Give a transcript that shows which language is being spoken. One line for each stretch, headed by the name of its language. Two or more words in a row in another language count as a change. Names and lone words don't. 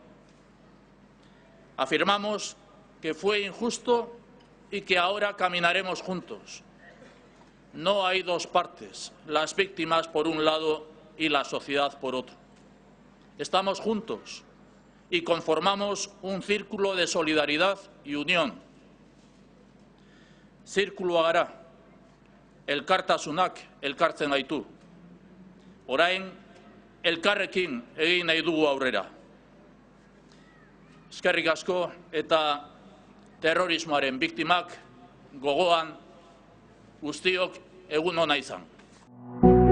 Spanish: Afirmamos que fue injusto y que ahora caminaremos juntos. No hay dos partes, las víctimas por un lado y la sociedad por otro. estamos juntos y conformamos un círculo de solidaridad y unión.
Basque: Zirkulua gara, elkartasunak elkartzen gaitu. Orain, elkarrekin egin nahi dugu aurrera. Eskerrik asko eta terrorismoaren biktimak gogoan guztiok egun ona izan.